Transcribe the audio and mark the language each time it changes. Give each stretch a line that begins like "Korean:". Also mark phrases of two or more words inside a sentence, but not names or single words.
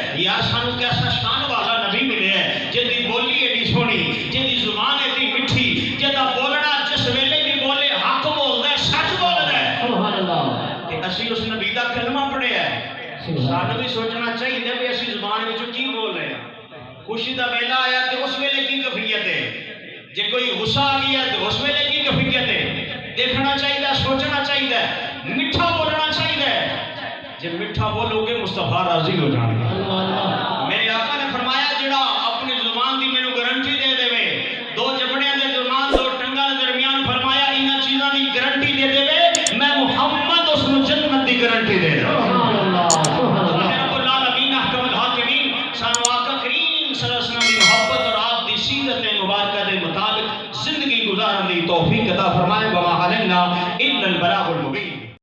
Punjabi: یار سانو کیسا شان والا نبی ملے ہے جدی بولی ایڈی سونی جدی زبان ایڈی مٹھی جدا بولنا جس ویلے بھی بولے حق بولدا ہے سچ بولدا ہے
Arabic: سبحان اللہ
Punjabi: کہ اسی اس نبی دا کلمہ پڑھیا ہے سانو بھی سوچنا چاہیے کہ اسی زبان وچ کی بول رہے ہیں خوشی دا ویلا آیا تے اس ویلے کی کیفیت ہے جے کوئی غصہ آ گیا تے اس ویلے کی کیفیت ہے دیکھنا چاہیے سوچنا چاہیے میٹھا بولنا چاہیے جے میٹھا بولو گے مصطفیٰ راضی ہو جان گے میرے آقا نے فرمایا جڑا اپنی زبان دی مینوں گارنٹی دے دے دو جبڑیاں دے زبان دو ٹنگاں دے درمیان فرمایا انہاں چیزاں دی گارنٹی دے دے میں محمد اس نو جنت دی گارنٹی دے دے
Arabic: سبحان اللہ سبحان اللہ
Punjabi: رب العالمین احکم الحاکمین سانو آقا کریم
Arabic: صلی اللہ علیہ وسلم
Punjabi: دی محبت اور آپ دی سیرت مبارکہ دے مطابق زندگی گزارن دی توفیق عطا فرمائے
Arabic: وما علینا الا البلاغ المبین